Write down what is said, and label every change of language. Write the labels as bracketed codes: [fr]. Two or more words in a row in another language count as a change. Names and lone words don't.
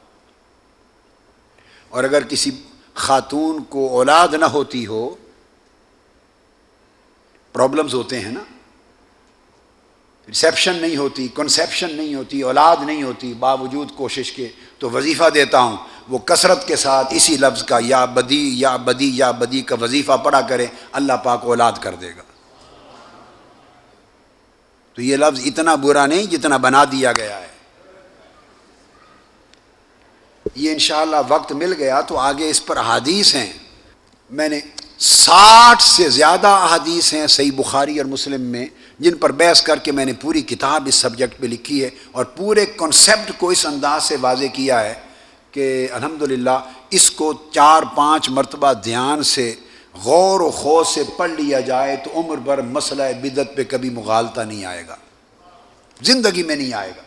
[ur] اور اگر کسی خاتون کو اولاد نہ ہوتی ہو، پرابلمز ہوتے ہیں نا، ریسیپشن نہیں ہوتی، کنسیپشن نہیں ہوتی، اولاد نہیں ہوتی، باوجود کوشش کے، تو وظیفہ دیتا ہوں وہ کثرت کے ساتھ اسی لفظ کا یا بدی یا بدی یا بدی کا وظیفہ پڑھا کرے، اللہ پاک اولاد کر دے گا۔ تو یہ لفظ اتنا برا نہیں جتنا بنا دیا گیا ہے۔ یہ انشاءاللہ وقت مل گیا تو آگے اس پر احادیث ہیں، میں نے 60 سے زیادہ احادیث ہیں صحیح بخاری اور مسلم میں، جن پر بحث کر کے میں نے پوری کتاب اس سبجیکٹ پہ لکھی ہے، اور پورے کنسیپٹ کو اس انداز سے واضح کیا ہے کہ الحمدللہ اس کو 4-5 مرتبہ دھیان سے غور و خوض سے پڑھ لیا جائے تو عمر بھر مسئلہ بدعت پہ کبھی مغالطہ نہیں آئے گا، زندگی میں نہیں آئے گا۔